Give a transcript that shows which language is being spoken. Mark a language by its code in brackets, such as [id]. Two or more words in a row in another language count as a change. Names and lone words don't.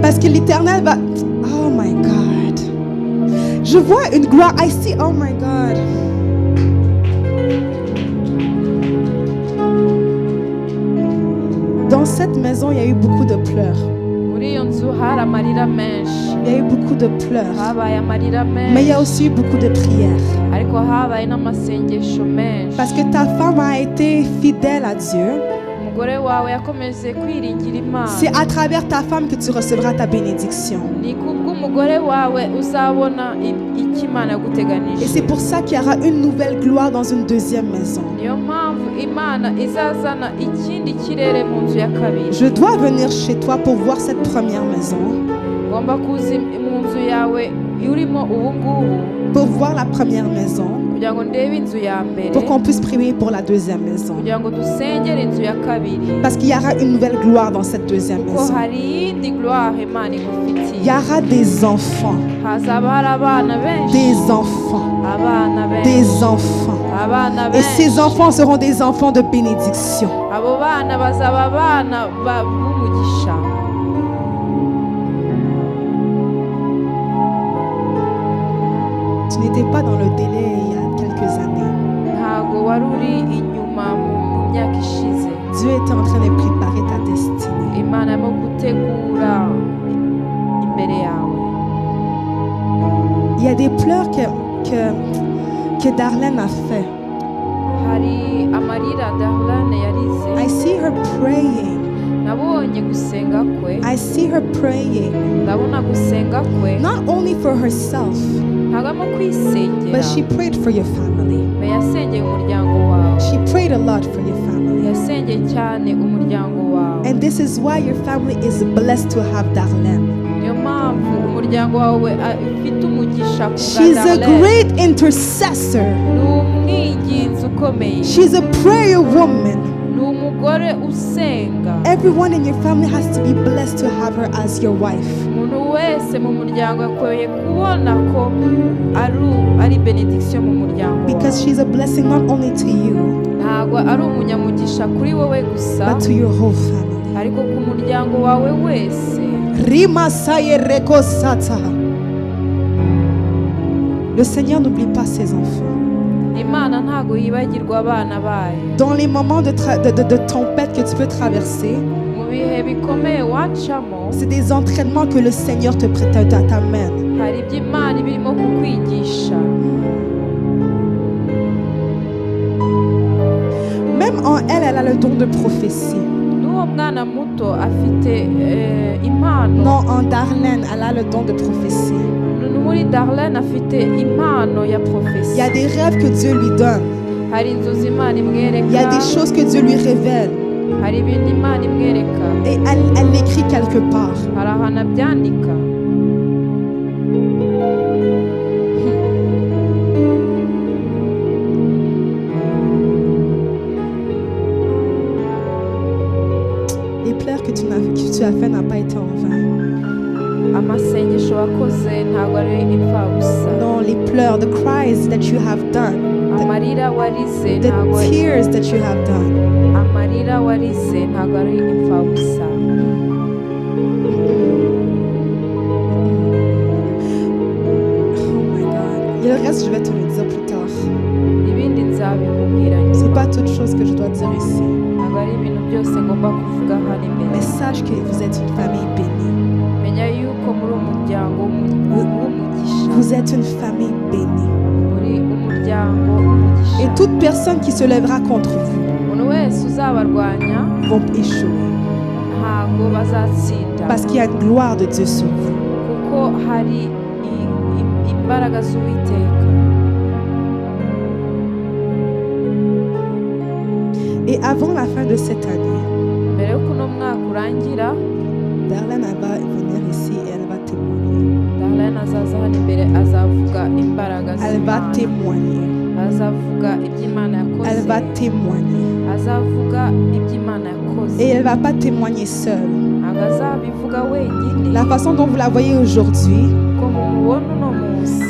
[fr] Parce que l'Éternel va... [en] Oh my God. [fr] Je vois une gloire. [en] I see, oh my God. [fr] Dans cette maison, il y a eu beaucoup de pleurs. [rw] muri iyo nzu hari amarira menshi, [fr] Il y a eu beaucoup de pleurs. [rw] habaye amarira [fr] Mais il y a [rw] menshi, [fr] aussi eu beaucoup de prières. [rw] ariko habaye n'amasengesho menshi. [fr] Parce que ta femme a été fidèle à Dieu. [rw] Umugore wawe yakomeje kwiringira Imana. [fr] C'est à travers ta femme que tu recevras ta bénédiction. [rw] Ni kubw'umugore wawe uzabona icyo Imana [fr] Et [rw] yaguteganije. [fr] c'est pour ça qu'il y aura une nouvelle gloire dans une deuxième maison. [rw] Niyo mpamvu Imana izazana ikindi kirere mu nzu ya kabiri. [fr] Je dois venir chez toi pour voir cette première maison, [rw] Ugomba kuza mu nzu yawe urimo ubu ngubu [fr] pour voir la première maison, [rw] kugira ngo ndebe inzu ya mbere, [fr] pour qu'on puisse prier pour la deuxième maison. [rw] kugira ngo dusengere inzu ya kabiri, [fr] Parce qu'il y aura une nouvelle gloire dans cette deuxième [rw] kuko [fr] maison. [rw] hari iyindi gloire Imana [fr] Il [rw] igufitiye. [fr] y aura des enfants, [rw] Hazaba hari abana benshi, [fr] des enfants, [rw] abana benshi, [fr] des enfants. [rw] abana [fr] Et ces [rw] benshi. [fr] enfants seront des enfants de bénédiction. [rw] Abo bana bazaba abana b'umugisha. [fr] Tu n'étais pas dans le délai il y a quelques années. [rw] Ntago wari uri inyuma mu myaka ishize. [fr] Dieu était en train de préparer ta destinée. [rw] Imana irimo gutegura imbere yawe. [fr] Il y a des pleurs que Darlene a fait. [rw] Hari amarira Darlene yarize. [en] I see her praying. [rw] Nabonye gusenga kwe. [en] I see her praying. [rw] Ndabona gusenga kwe. [en] Not only for herself, [rw] Ntabwo arimo kwisengera. [en] but she prayed for your family. [rw] Me yasengeye umuryango wawe. [en] She prayed a lot for your family. [rw] Yasengeye cyane umuryango wawe. [en] And this is why your family is blessed to have Darlene. [rw] Niyo mpamvu umuryango wawe ufite umugisha ku bwa [en] She's a [rw] Darlene. [en] great intercessor. [rw] Ni umwinginzi ukomeye. [en] She's a prayer woman. [rw] Ni umugore usenga. [en] Everyone in your family has to be blessed to have her as your wife. [rw] Umuntu wese mu muryango yakwiye kubona ko ari benediction mu muryango [en] Because [rw] wawe. [en] she's a blessing not only to you, [rw] Ntabwo ari umunyamugisha kuri wowe gusa, [en] but to your whole family. [rw] ariko ku muryango wawe wese. Rima saye reko sata. [fr] Le Seigneur n'oublie pas ses enfants. [rw] Imana ntabwo yibagirwa abana bayo. [fr] Dans les moments de tempête que tu peux traverser, [rw] Mu bihe bikomeye wacamo, [fr] c'est des entraînements que le Seigneur t'amène. [rw] hari ibyo Imana ibirimo kukwigisha. [fr] Même en elle, elle a le don de prophétie. [rw] N'uwo mwana muto afite impano. [fr] Non, en Darlene, elle a le don de prophétie. [rw] Muri Darlene afite impano ya [fr] Il y [rw] prophétie. [fr] a des rêves que Dieu lui donne. [rw] Hari inzozi Imana [fr] Il y a [rw] imwereka, [fr] des choses que Dieu lui révèle. [rw] hari ibintu Imana imwereka, [fr] Et elle l'écrit quelque part. [rw] hari ahantu abyandika. [fr] Les pleurs que tu as fait n'ont pas été en vain. [rw] Amasengesho wakoze ntabwo ari imfabusa. [fr] Non, les pleurs, [en] the cries that you have done, [rw] Amarira warize [en] the [rw] ntabwo [en] tears that you have done. [rw] amarira warize ntabwo ari imfabusa. [en] Oh my God. [fr] Et le reste, je vais te le dire plus tard. [rw] Ibindi nzabikubwira nyuma. [fr] C'est pas toute chose que je dois dire ici. [rw] Ntabwo ari ibintu byose ngomba kuvuga hano imbere. [fr] Mais sache que vous êtes une famille bénie. [rw] Menya yuko muri umuryango w'umugisha. [fr] Vous êtes une famille bénie. [rw] Muri umuryango w'umugisha. [fr] Et toute personne qui se lèvera contre vous [rw] Umuntu wese uzabarwanya [fr] vont échouer. [rw] ntabwo bazatsinda. [fr] Parce qu'il y a une gloire de Dieu sur vous. [rw] Kuko hari imbaraga z'Uwiteka. [fr] Et avant la fin de cette année, [rw] Mbere y'uko uno mwaka urangira, [fr] Darlene elle va venir ici et elle va témoigner. [rw] Darlene azaza hano imbere azavuga imbaraga [fr] Elle va [rw] z'Imana. [fr] témoigner. [rw] Azavuga iby'Imana [fr] Elle va [rw] yakoze. [fr] témoigner. [rw] Azavuga iby'Imana yakoze. [fr] Et elle ne va pas témoigner seule. [rw] Ntabwo azabivuga wenyine. [fr] La façon dont vous la voyez aujourd'hui, [rw] Ko mumubona uno munsi.